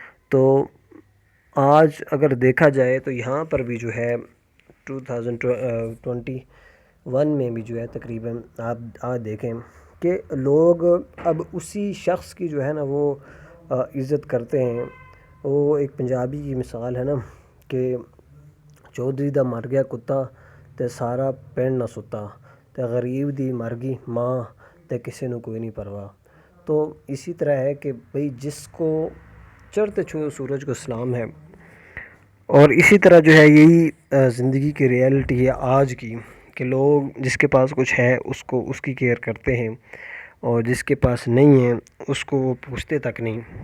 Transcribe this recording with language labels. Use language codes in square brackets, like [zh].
[ur] تو آج اگر دیکھا جائے تو یہاں پر بھی جو ہے 2021 میں بھی جو ہے تقریباً آپ دیکھیں کہ لوگ اب اسی شخص کی جو ہے نا وہ عزت کرتے ہیں. وہ ایک پنجابی کی مثال ہے نا کہ [pa] چودھری دا مر گیا کتا تے سارا پنڈ نہ ستا، تے غریب دی مر گئی ماں تے کسے نو کوئی نہیں پرواہ. [ur] تو اسی طرح ہے کہ بھئی جس کو چڑھتے چھوئے سورج کو سلام ہے، اور اسی طرح جو ہے یہی زندگی کی ریئلٹی ہے آج کی، کہ لوگ جس کے پاس کچھ ہے اس کی کیئر کرتے ہیں، اور جس کے پاس نہیں ہے اس کو وہ پوچھتے تک نہیں.